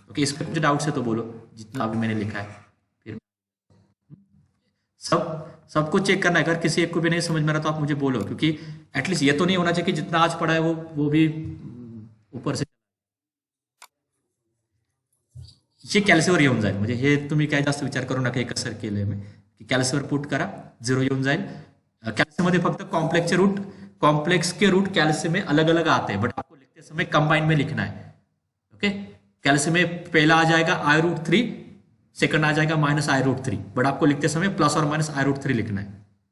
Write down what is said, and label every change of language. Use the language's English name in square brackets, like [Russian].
[Hindi] Okay, इस पर मुझे डाउट है तो बोलो, जितना अभी मैंने लिखा है। फिर सबको चेक करना है, अगर किसी एक को भी नहीं समझ में आ रहा तो आप मुझे बोलो, क्योंकि एटलीस्ट ये तो नहीं होना चाहिए कि जितना आज पढ़ा है वो भी ऊपर से ये [Marathi] कॅल्सीवर येऊन जाईल। म्हणजे हे तुम्ही काय जास्त विचार करू नका एका सर केलंय मी, की कॅल्सीवर पुट करा, 0 येऊन जाईल। कॅल्सी मध्ये फक्त [Hindi] कॉम्प्लेक्स के रूट कॅल्सी में अलग अलग आते हैं, बट आपको लिखते समय कंबाइन में लिखना है। ओके, कॅल्सी में पहला आ जाएगा आई रूट 3, सेकंड आ जाएगा माइनस आई रूट 3, बट आपको लिखते समय प्लस और माइनस आई रूट 3 लिखना है।